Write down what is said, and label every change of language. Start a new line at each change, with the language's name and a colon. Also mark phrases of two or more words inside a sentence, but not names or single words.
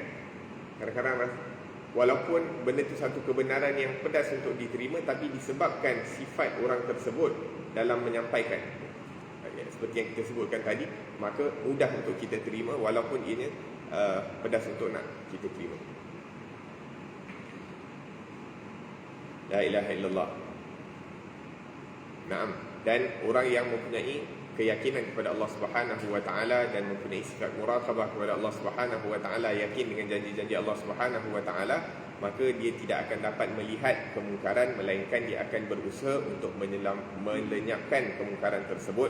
Malay: Kadang-kadang walaupun benda tu satu kebenaran yang pedas untuk diterima, tapi disebabkan sifat orang tersebut dalam menyampaikan, seperti yang kita sebutkan tadi, maka mudah untuk kita terima walaupun ianya pedas untuk nak kita terima.
Arabic: لا إله إلا الله.
Malay: Naam. Dan orang yang mempunyai keyakinan kepada Allah
Arabic: سبحانه وتعالى
Malay: dan mempunyai sifat muraqabah kepada Allah
Arabic: سبحانه وتعالى,
Malay: yakin dengan janji-janji Allah
Arabic: سبحانه وتعالى,
Malay: maka dia tidak akan dapat melihat kemungkaran, melainkan dia akan berusaha untuk melenyapkan kemungkaran tersebut.